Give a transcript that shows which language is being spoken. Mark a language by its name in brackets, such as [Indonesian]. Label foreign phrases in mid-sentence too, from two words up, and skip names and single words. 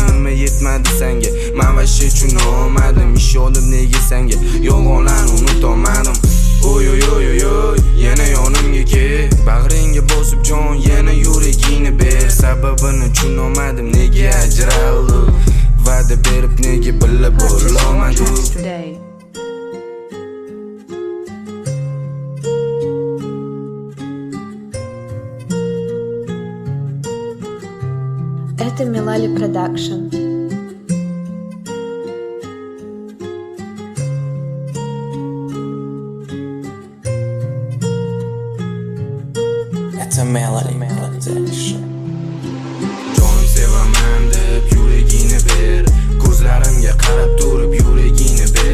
[Uzbek] Nima yetmadi senga, men vashi tushuna olmadim, ish olib nega senga yolg'onlarni unutolmadim. Oy yana yonimga kel, bag'ringga bosib jon, yana yuragingni ber. Sababini tushunolmadim, nega ajraldik, va'da berib nega birga [English] Purchase your [Uzbek] bo'lolmadik. [English] tracks today. [Russian] Это Milali Production. [English] It's a Milali Production. [Uzbek] Jonim sevaman deb yuragingni ber, ko'zlarimga qarab turib yuragingni